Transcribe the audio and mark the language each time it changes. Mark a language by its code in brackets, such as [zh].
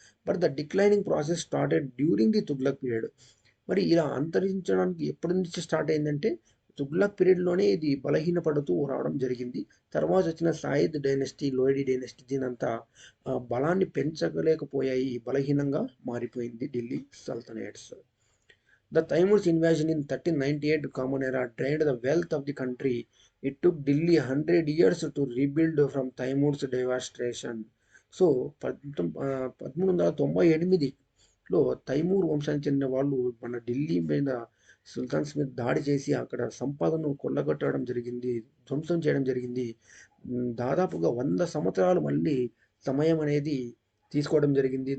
[en] But the declining process started during the Tughlaq period. [te] మరి ఇలా అంతరించడానికి ఎప్పటి నుంచి స్టార్ట్ అయిందంటే తుగ్లక్ పీరియడ్లోనే ఇది బలహీనపడుతూ రావడం జరిగింది. తర్వాత వచ్చిన సాయిద్ డైనస్టీ, లోయడీ డైనస్టీ దీనంతా బలాన్ని పెంచలేకపోయాయి, బలహీనంగా మారిపోయింది Delhi సల్తనేట్స్. [en] The Timur's invasion in 1398 Common Era drained the wealth of the country. It took Delhi 100 years to rebuild from Timur's devastation. [te] So 1398లో Timur వంశానికి చెందిన వాళ్ళు మన ఢిల్లీ మీద, సుల్తాన్స్ మీద దాడి చేసి అక్కడ సంపదను కొల్లగొట్టడం జరిగింది, ధ్వంసం చేయడం జరిగింది. దాదాపుగా 100 సంవత్సరాలు మళ్ళీ సమయం అనేది తీసుకోవడం జరిగింది.